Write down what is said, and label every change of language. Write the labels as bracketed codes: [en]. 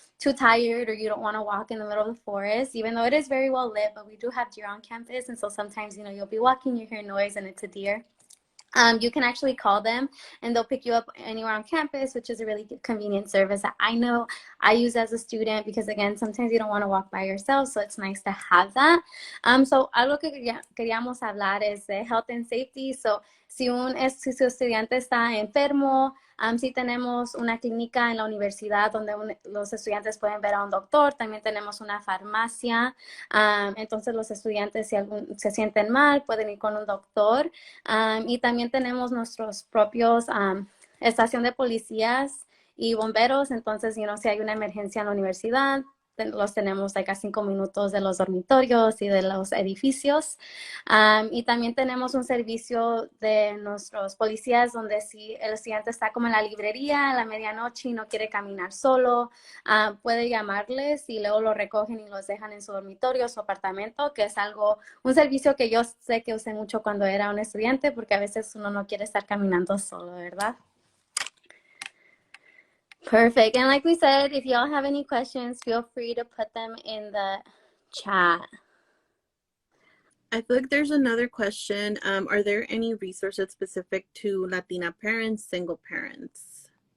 [en] too tired or you don't want to walk in the middle of the forest, even though it is very well lit, but we do have deer on campus. And so sometimes, you know, you'll be walking, you hear noise and it's a deer. You can actually call them and they'll pick you up anywhere on campus, which is a really convenient service that I know I use as a student because, again, sometimes you don't want to walk by yourself, so it's nice to have that. [es] So algo que queríamos hablar es de [en] health and safety. [es] So si si su estudiante está enfermo, sí tenemos una clínica en la universidad donde los estudiantes pueden ver a un doctor. También tenemos una farmacia. Entonces los estudiantes, si se sienten mal, pueden ir con un doctor. Y también tenemos nuestros propios estación de policías y bomberos. Entonces, [en] you know, [es] si hay una emergencia en la universidad, los tenemos like, a 5 minutos de los dormitorios y de los edificios. Y también tenemos un servicio de nuestros policías donde si el estudiante está como en la librería a la medianoche y no quiere caminar solo, puede llamarles y luego lo recogen y los dejan en su dormitorio, su apartamento, que es un servicio que yo sé que usé mucho cuando era un estudiante porque a veces uno no quiere estar caminando solo, ¿verdad? [en] Perfect. And like we said, if y'all have any questions, feel free to put them in the chat. I feel like there's another question. Are there any resources specific to Latina parents, single parents?